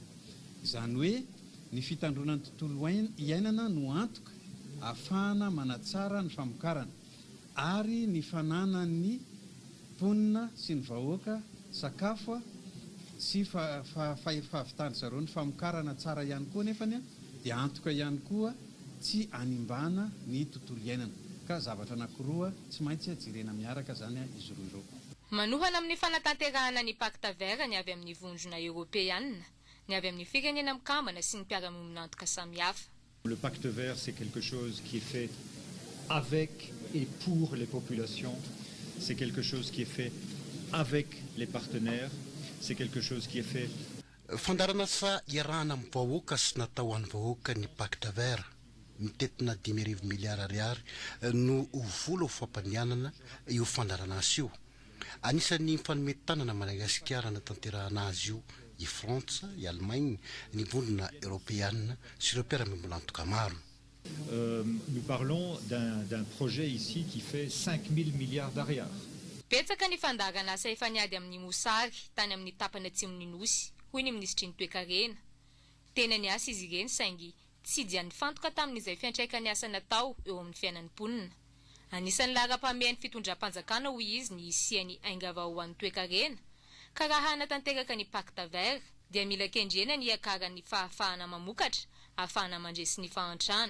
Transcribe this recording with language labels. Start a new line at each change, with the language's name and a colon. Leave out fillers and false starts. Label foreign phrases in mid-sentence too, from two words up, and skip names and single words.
Malagasy: Izany hoe ny fitandronan'ny tontolo iainana no antoka ahafahana manatsara ny famokarana ary ny fananan'ny mponina sy ny vahoaka sakafo sy fahavitany zareo ny famokarana tsara ihany koa nefany dia antoka ihany koa tsy animbana ny tontolo iainana ka zavatra anankiroa tsy maintsy jerena miaraka zany izy roa ireo. Manohana amin'ny fanatanterahana ny
French: pacte vert
Malagasy: ny avy amin'ny vondrona européenne, ny avy amin'ny firenena mikambana sy ny mpiara-monina antoka samihafa.
French: Le pacte vert c'est quelque chose qui est fait avec et pour les populations, c'est quelque chose qui est fait avec les partenaires, c'est quelque chose qui est fait.
Malagasy: Fandarana sa iarahana amin'ny vahoaka sy natao an'ny vahoaka ny
French: pacte vert
Malagasy: mitetina 10 milliards ariary no vola ho fampanianana io fandarana azy io. Anisan'ny mifanometanana Madagasikara natanterahana azy io i France, i Allemagne, ny vondrona européenne sy ireo mpiara-miombona antoka maro.
French: Nous parlons d'un projet ici qui fait 5 000 milliards d'ariary.
Malagasy: Betsaka ny fandarana asa efa niady amin'ny mosary tany amin'ny tapany atsimon'ny nosy hoy ny ministry ny toe-karena. Tena ny asa izy ireny saingy tsy dia nifantoka tamin'izay fiantraikany asa natao eo amin'ny fiainan'ny mponina. Anisan'ny lara-pamehan'ny fitondram-panjakana hoy izy ny isiany aingava ho an'ny toe-karena ka raha hanatanteraka ny
French: pacte vert
Malagasy: dia mila kendrena ny akaran'ny fahafahana mamokatra ahafahana mandresy ny fahantrana.